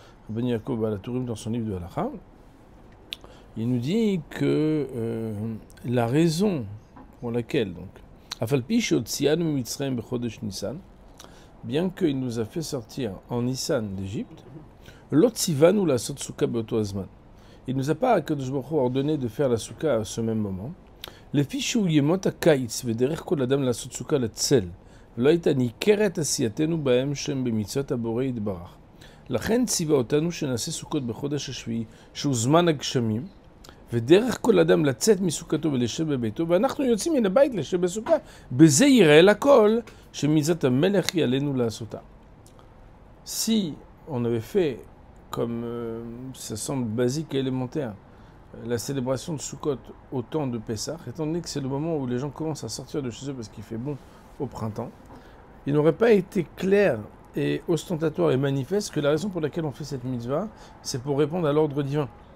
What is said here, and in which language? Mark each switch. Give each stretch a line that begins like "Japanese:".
French: Rabbi Yaakov Balatourim, dans son livre de Halacha, il nous dit que la raison pour laquelle, donc, Afalpi sheotzianu mitzrayim bechodesh Nissan, bien qu'il nous a fait sortir en Nissan d'Égypte, l'otzivanu la sot souka beoto azman. Il ne nous a pas Akadosh Baruch Hu ordonné de faire la souka à ce même moment.
Hebrew: לפי שהוא ימות הקיץ ודרך כל אדם לעשות סוכה לצל, ולא הייתה ניכרת עשייתנו בהם שהם במצוות הבורא יתברך. לכן ציווה אותנו שנעשה סוכות בחודש השביעי, שהוא זמן הגשמים, ודרך כל אדם לצאת מסוכתו ולשב בביתו, ואנחנו יוצאים מן הבית לשב בסוכה. בזה יראה לכל שמצוות המלך היא עלינו לעשותה.
French: Si on avait fait, comme ça semble basique et élémentaire, la célébration de Sukkot au temps de Pessah, étant donné que c'est le moment où les gens commencent à sortir de chez eux parce qu'il fait bon au printemps, il n'aurait pas été clair et ostentatoire et manifeste que la raison pour laquelle on fait cette mitzvah, c'est pour répondre à l'ordre divin.